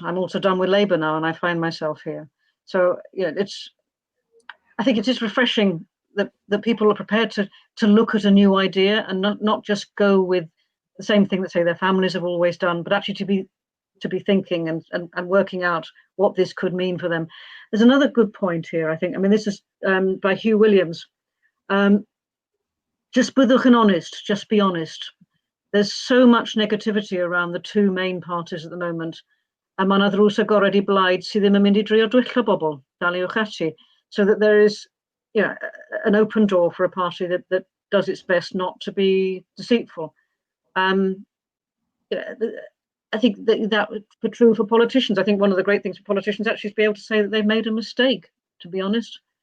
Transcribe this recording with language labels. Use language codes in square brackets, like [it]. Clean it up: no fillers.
[en] I'm also done with Labour now, and I find myself here. So yeah, I think it is refreshing that people are prepared to look at a new idea and not just go with the same thing that, say, their families have always done, but actually to be thinking and working out what this could mean for them. There's another good point here, I think. I mean, this is by Hugh Williams. Just [cy] byddwch yn [en] honest, just be honest. There's so much negativity around the two main parties at the moment. [cy] A mae 'na ddrws agored I blaid sydd ddim yn mynd I drio dwylla bobl, daliwch ati. [en] So that there is, an open door for a party that does its best not to be deceitful. I think that would be true for politicians. I think one of the great things for politicians actually is to be able to say that they've made a mistake, to be honest.